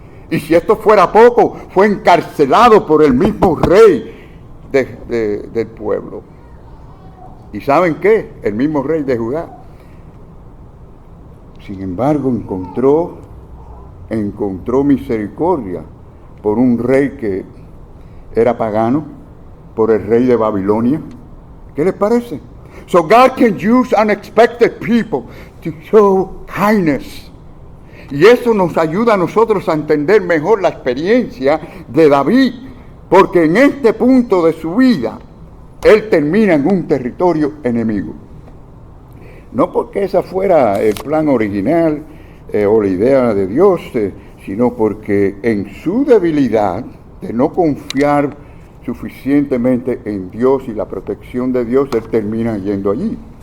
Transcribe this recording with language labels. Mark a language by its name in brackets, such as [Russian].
[Spanish] Y si esto fuera poco, fue encarcelado por el mismo rey del pueblo. ¿Y saben qué? El mismo rey de Judá. Sin embargo, encontró misericordia por un rey que era pagano, por el rey de Babilonia. ¿Qué les parece? [English] So God can use unexpected people to show kindness. [Spanish] Y eso nos ayuda a nosotros a entender mejor la experiencia de David, porque en este punto de su vida, él termina en un territorio enemigo. No porque ese fuera el plan original o la idea de Dios, sino porque en su debilidad de no confiar suficientemente en Dios y la protección de Dios, él termina yendo allí.